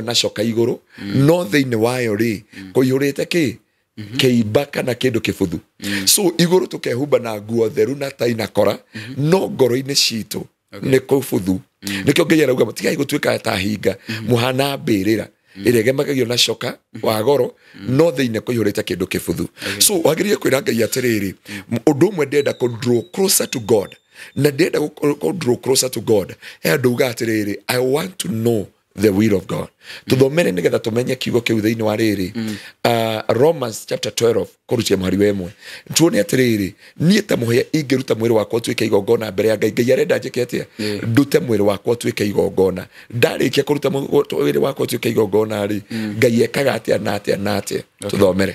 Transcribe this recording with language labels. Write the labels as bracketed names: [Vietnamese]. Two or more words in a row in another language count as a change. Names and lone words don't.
[Kikuyu] na coka iguru no thiini wayo ri kuiyurite ki keimba kana kindu kibuthu so iguru tukehumba na nguo theru na tai na kora no ngoro-ini citu ni kubuthu nikio ngai arauga mutigai gutwika ta hinga muhana mbirira iria gemagio na coka wa goro no thiini kuiyurite kindu kibuthu so wagirie kwira ngai atiriri undu umwe ndenda ku [English] draw closer to God [Kikuyu] na ndenda ku [English] draw closer to God [Kikuyu] nduga atiriri [English] I want to know the will of God. [Kikuyu] Tuthomere nigetha tumenye kiugo kiu thiini wa riri. Romans chapter 12 kurutia muhari wemwe. Tuone atiriri nie ta muhia ingiruta mwiri wakwa tuike igongona mbere ya ngai ngai arenda njike atia ndute mwiri wakwa tuike igongona ndarikia kuruta mwiri wakwa tuike igongona ri ngai ekaga atia na atia na atia tuthomere